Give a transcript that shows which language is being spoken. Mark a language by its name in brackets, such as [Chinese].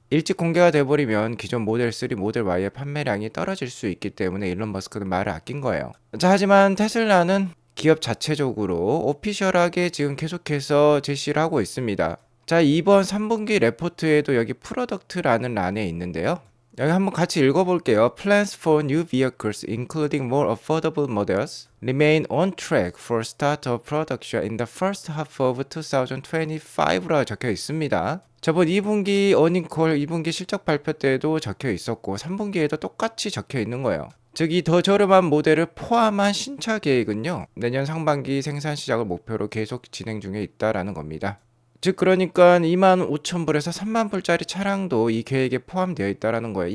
[Korean] 일찍 공개가 돼버리면 기존 모델 3, 모델 Y의 판매량이 떨어질 수 있기 때문에 일론 머스크는 말을 아낀 거예요. 자, 하지만 테슬라는 기업 자체적으로 오피셜하게 지금 계속해서 제시를 하고 있습니다. 자, 이번 3분기 레포트에도 여기 프로덕트라는 란에 있는데요. 여기 한번 같이 읽어볼게요. [English] Plans for new vehicles, including more affordable models, remain on track for start of production in the first half of 2025라고 [Korean] 적혀 있습니다. 저번 2분기 어닝콜, 2분기 실적 발표 때도 적혀 있었고 3분기에도 똑같이 적혀 있는 거예요. 즉 이 더 저렴한 모델을 포함한 신차 계획은요, 내년 상반기 생산 시작을 목표로 계속 진행 중에 있다라는 겁니다. 즉 그러니까 25,000불에서 30,000불짜리 차량도 이 계획에 포함되어 있다라는 거예요.